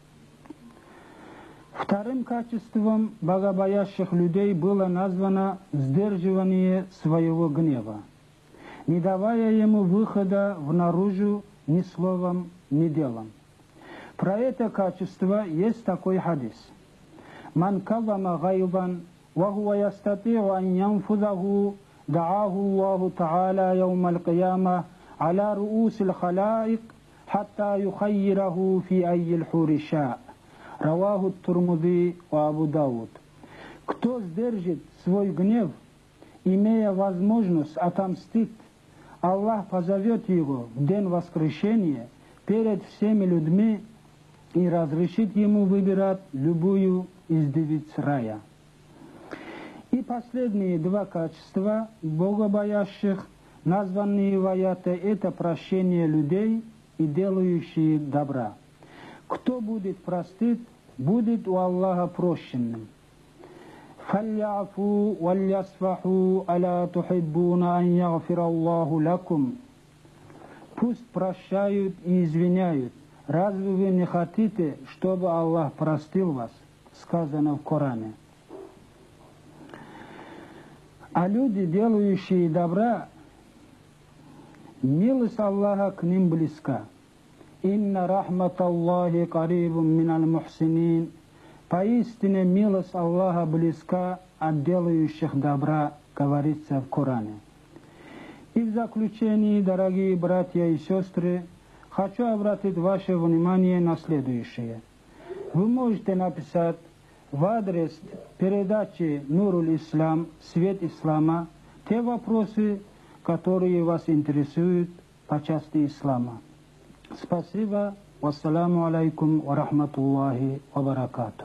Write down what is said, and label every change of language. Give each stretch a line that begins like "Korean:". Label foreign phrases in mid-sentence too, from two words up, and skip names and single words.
Russian: Вторым качеством богобоящих людей было названо сдерживание своего гнева, не давая ему выхода внаружу ни словом, ни делом. Про это качество есть такой хадис:
Arabic: «من كظم غيظا وهو يستطيع أن ينفذه, دعاه الله تعالى يوم القيامة على رؤوس الخلائق حتى يخيره في أي الحور شاء». رواه الترمذي وأبو داود.
Russian: Кто сдержит свой гнев, имея возможность отомстить Аллах позовет его в день воскрешения перед всеми людьми и разрешит ему выбирать любую из девиц рая. И последние два качества богобоящих, названные в аяте, это прощение людей и делающие добра. Кто будет простит, будет у Аллаха прощенным.
Arabic: فَلْيَعْفُوا وَلْيَصْفَحُوا أَلَا تُحِبُّونَ أَنْ يَغْفِرَ اللَّهُ لَكُمْ.
Russian: Пусть прощают и извиняют. Разве вы не хотите, чтобы Аллах простил вас? Сказано в Коране. А люди, делающие добра, милость Аллаха к ним близка.
Arabic: «إن رحمة الله قريب من المحسنين».
Russian: Поистине милость Аллаха близка от делающих добра, говорится в Коране. И в заключении, дорогие братья и сестры, хочу обратить ваше внимание на следующее. Вы можете написать в адрес передачи «Нуруль Ислам», «Свет Ислама», те вопросы, которые вас интересуют по части ислама. Спасибо.
Arabic: والسلام عليكم ورحمة الله وبركاته.